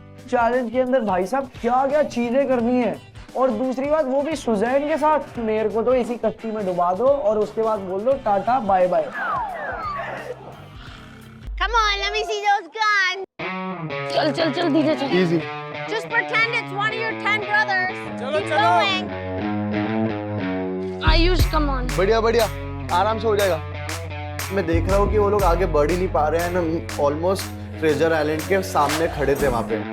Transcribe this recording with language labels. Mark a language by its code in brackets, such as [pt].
[hi] Challenge के अंदर भाई साहब क्या क्या चीजें करनी है, और दूसरी बात वो भी सुजैन के साथ। मेरे को तो इसी कश्ती में डुबा दो और उसके बाद बोल दो tata bye bye. [en] Come on, let me see those guns. [hi] चल चल चल धीरे चल। Easy. [en] Just pretend it's one of your 10 brothers. [hi] चलो [en] Keep [hi] चलो. [en] going. [hi] Ayush come on. बढ़िया बढ़िया, आराम से हो जाएगा। मैं देख रहा हूँ कि वो लोग आगे बढ़ ही नहीं पा रहे हैं ना, ऑलमोस्ट ट्रेजर आइलैंड के सामने खड़े थे वहाँ पे।